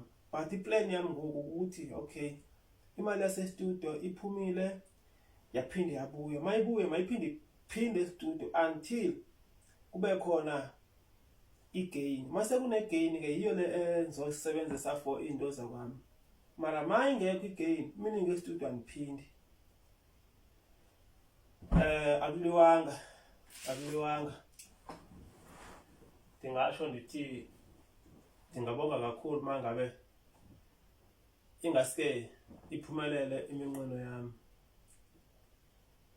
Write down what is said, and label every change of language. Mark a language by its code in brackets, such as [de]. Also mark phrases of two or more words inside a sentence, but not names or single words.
[xh] But iplan yami ngoku ukuthi okay, imali yasestudio iphumile yaphinde yabuya. Mayibuye mayiphinde estudio until kube khona igain. Mase kunegain ke yiyo le endizosebenzisa for into zakwami. Mara mayingekho igain, meaning estudio andiphindi. Akuliwanga. Ndingasho ndithi ndingabonga kakhulu mangabe ingaske iphumelele iminqweno yami.